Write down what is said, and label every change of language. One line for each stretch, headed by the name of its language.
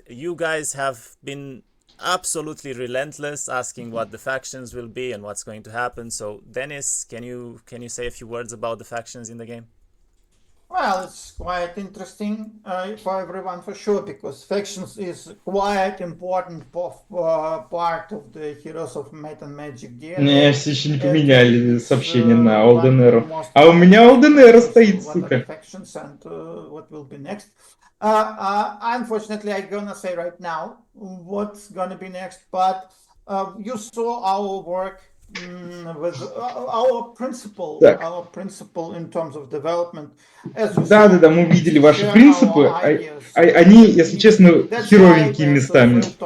English: You guys have been absolutely relentless asking what the factions will be and what's going to happen. So Dennis, can you say a few words about the factions in the game? Well, it's quite interesting for everyone, for sure, because factions is quite important part of the Heroes of Might and Magic DNA.
Russian: Не, все еще не поменяли сообщение на Olden Era. А у меня Olden Era стоит, сука.
English: Factions and what will be next. Unfortunately, I'm gonna say right now what's gonna be next, but you saw our work with our principle in terms of development.
Russian: Да, мы видели ваши принципы. Они, если честно, херовенькие местами.